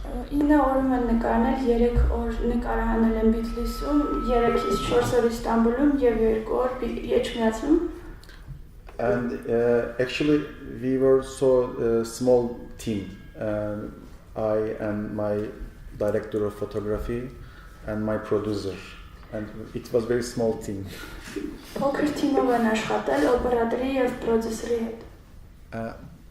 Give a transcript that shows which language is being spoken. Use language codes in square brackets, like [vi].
[hy] 9 օրում են նկարանել, 3 օր նկարահանել են Բիթլիսում, 3-ից 4 օր Իստանբուլում եւ 2 օր Էչմիածնում։ [en] And actually we were so small team. I and my director of photography and my producer, and it was very small team. [hy] Փոքր թիմով են աշխատել օպերատորի եւ պրոդյուսերի հետ։